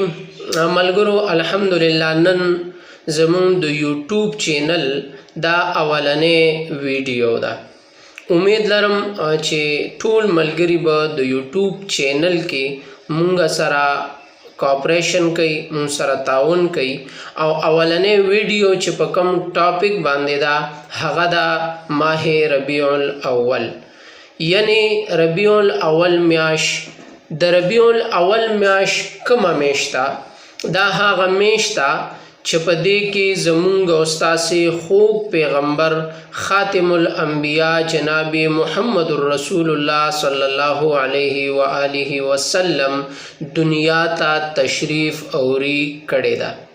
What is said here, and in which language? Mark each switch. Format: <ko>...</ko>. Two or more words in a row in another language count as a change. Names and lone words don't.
<ps>ملګرو الحمدلله نن زمون د یوټیوب چینل دا اولنې ویډیو ده. امید لرم چې ټول ملګری به د یوټیوب چینل کې مونږ سره کوآپریشن کوي، مونږ سره تعاون کوي او اولنې ویډیو چې په کوم ټاپک باندې ده هغه ده ماه</ps> <ar>ربیع الاول،</ar> <ps>یعنی</ps> <ar>ربیع الاول</ar> <ps>میاش. د</ps> <ar>ربیع الاول</ar> <ps>میاش کومه میاشت ده؟ دا هغه میاشت ده چې په دې کې زمونږ او ستاسې خوږ پیغمبر</ps> <ar>خاتم الانبیاء</ar> <ps>جناب محمد</ps> <ar>رسول الله صلی الله علیه و آله وسلم</ar> <ps>دنیا ته تشریف اوری کړی ده.</ps>